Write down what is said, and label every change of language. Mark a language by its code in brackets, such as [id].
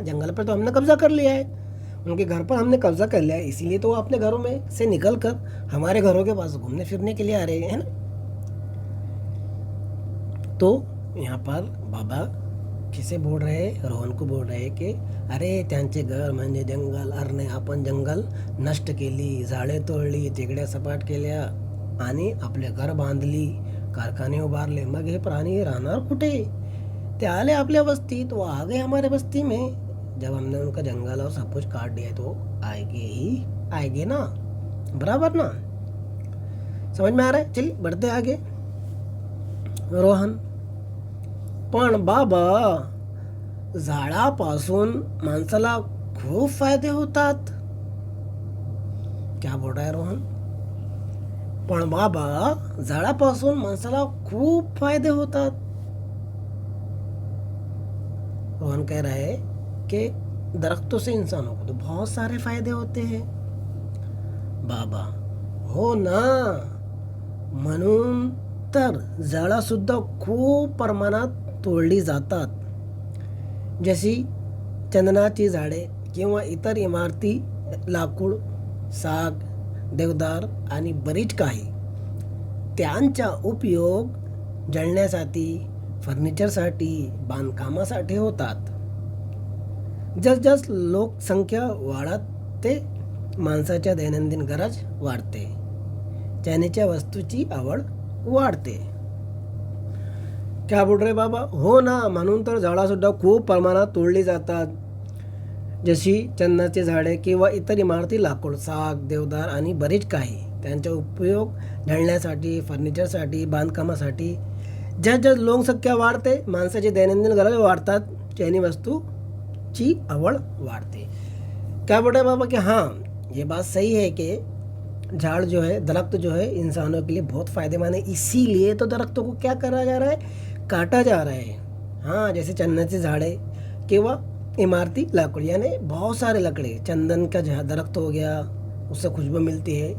[hi] जंगल पर तो हमने कब्जा कर लिया है, उनके घर पर हमने कब्जा कर लिया है, इसीलिए तो वो अपने घरों में से निकल कर हमारे घरों के पास घूमने फिरने के लिए आ रहे हैं ना. तो यहाँ पर बाबा किसे बोल रहे हैं, रोहन को बोल रहे हैं कि अरे [mr] त्यांचे घर म्हणजे जंगल. अरे आपण जंगल नष्ट केली, झाडे तोडली, टेकड्या सपाट केल्या आणि आपले घर बांधली, कारखाने उभारले, मग हे प्राणी राहणार कुठे? ते आले आपल्या बस्तीत, [hi] वो आ गए हमारे बस्ती में. जब हमने उनका जंगल और सब कुछ काट दिया तो आएंगे ना, बराबर ना. समझ में आ रहा है? चलिए बढ़ते आगे. [mr] रोहन, पण बाबा झाडापासून माणसाला खूप फायदे होतात. [hi] क्या बोल रहा है रोहन? [mr] पण बाबा झाडापासून माणसाला खूप फायदे होतात. [hi] रोहन कह रहा है कि दरख्तों से इंसानों को तो बहुत सारे फायदे होते हैं. [mr] बाबा, हो ना, म्हणून तर झाडं सुद्धा खूप प्रमाणात तोडली जातात. जशी चंदनाची झाडे किंवा इतर इमारती, लाकूड, साग, देवदार आणि बरीच काही. त्यांचा उपयोग जळण्यासाठी, फर्निचरसाठी, बांधकामासाठी होतात. जसजस लोकसंख्या वाढते, माणसाच्या दैनंदिन गरज वाढते, त्याच्या वस्तूची आवड वाढते. [hi] क्या बोल रहे बाबा? [mr] हो ना, म्हणून तर झाडंसुद्धा खूप प्रमाणात तोडली जातात. जशी चंदनाची झाडे किंवा इतर इमारती, लाकूड, साग, देवदार आणि बरेच काही. त्यांचा उपयोग जळण्यासाठी, फर्निचरसाठी, बांधकामासाठी. जस लोकसंख्या वाढते, माणसाची दैनंदिन गरज वाढतात, त्यानी वस्तूची आवड वाढते. [hi] क्या बोल रहे बाबा कि हाँ, ये बात सही है कि झाड़ जो है, दरख्त जो है, इंसानों के लिए बहुत फ़ायदेमंद है. इसीलिए तो दरख्तों को क्या करा जा रहा है, काटा जा रहा है. हाँ, जैसे [mr] चंदनाचे झाड़े किंवा इमारती लाकड़, [hi] यानी बहुत सारे लकड़े, चंदन का दरख्त हो गया, उससे खुशबू मिलती है.